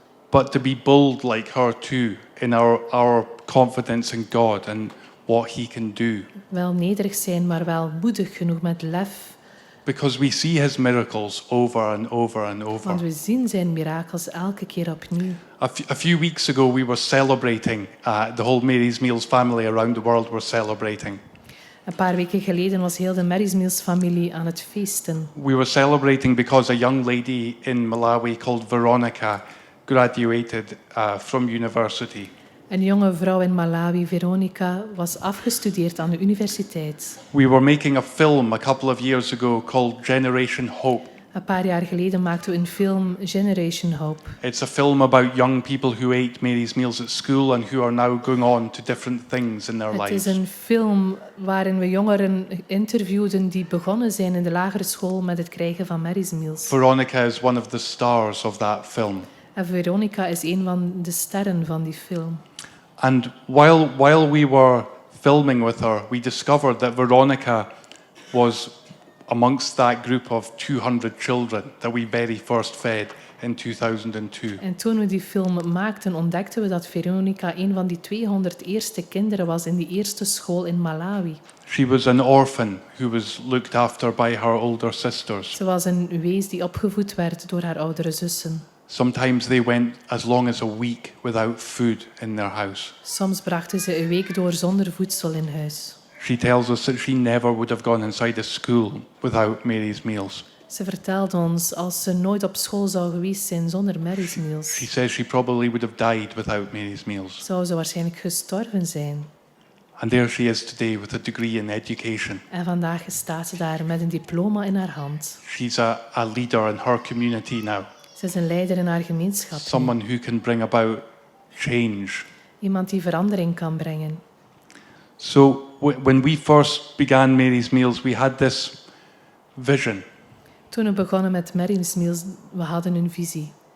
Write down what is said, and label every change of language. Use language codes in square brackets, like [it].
[en] But to be bold like her too in our confidence in God and what he can do. [nl] Wel nederig zijn, maar wel moedig genoeg met lef. [en] Because we see his miracles over and over and over. [nl] Want we zien zijn mirakels elke keer opnieuw. [en] A few weeks ago we were celebrating, the whole Mary's Meals family around the world were celebrating. [nl] Een paar weken geleden was heel de Mary's Meals familie aan het feesten. [en] We were celebrating because a young lady in Malawi called Veronica graduated from university. [nl] Een jonge vrouw in Malawi, Veronica, was afgestudeerd aan de universiteit. [en] We were making a film a couple of years ago called Generation Hope. [nl] Een paar jaar geleden maakten we een film, Generation Hope. [en] It's a film about young people who ate Mary's Meals at school and who are now going on to different things in their [nl] Het [en] lives. [nl] is een film waarin we jongeren interviewden die begonnen zijn in de lagere school met het krijgen van Mary's Meals. [en] Veronica is one of the stars of that film. [nl] En Veronica is een van de sterren van die film. [en] And while we were filming with her, we discovered that Veronica was amongst that group of 200 children that we very first fed in 2002. [nl] En toen we die film maakten, ontdekten we dat Veronica een van die 200 eerste kinderen was in die eerste school in Malawi. [en] She was an orphan who was looked after by her older sisters. [nl] Ze was een wees die opgevoed werd door haar oudere zussen. [en] Sometimes they went as long as a week without food in their house. [nl] Soms brachten ze een week door zonder voedsel in huis. [en] She tells us that she never would have gone inside a school without Mary's Meals. [nl] Ze vertelde ons als ze nooit op school zou geweest zijn zonder Mary's Meals, [en] She says she probably would have died without Mary's Meals. [nl] zou ze waarschijnlijk gestorven zijn. [en] And there she is today with a degree in education. [nl] En vandaag staat ze daar met een diploma in haar hand. [en] She's a leader in her community now. [nl] Ze is een leider in haar gemeenschap. [en] Someone who can bring about change. [nl] Iemand die verandering kan brengen. [en] So when we first began Mary's Meals, we had this vision. [nl] Toen we begonnen met Mary's Meals, we hadden een visie.